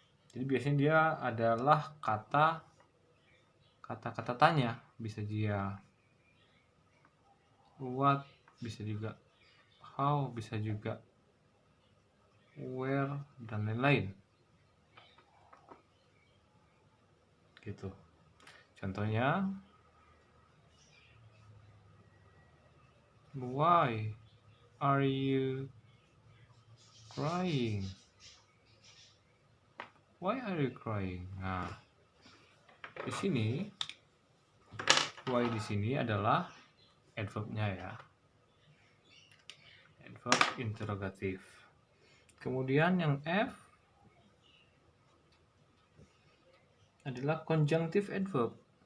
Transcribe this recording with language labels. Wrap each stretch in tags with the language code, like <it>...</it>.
<id>Jadi biasanya dia adalah kata-kata tanya, bisa dia what, bisa juga how, bisa juga where, dan lain-lain. Gitu.</id> <en>Contohnya, why are you crying? Why are you crying?</en> <id>Nah, di sini why di sini adalah adverbnya, ya. Adverb interrogatif. Kemudian yang F adalah conjunctive adverb.</id>